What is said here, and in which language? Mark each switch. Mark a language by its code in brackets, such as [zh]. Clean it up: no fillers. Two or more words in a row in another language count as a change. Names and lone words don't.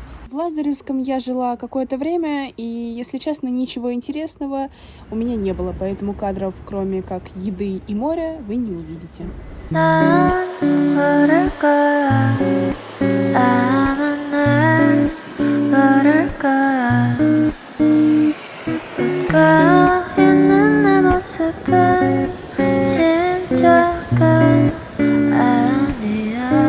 [ru] В Лазаревском я жила какое-то время, и, если честно, ничего интересного у меня не было, поэтому кадров, кроме как еды и моря, вы не увидите. [ko] 난 모를 거야. 아마 날 모를 거야. 웃고 있는 내 모습은 진짜가 아니야.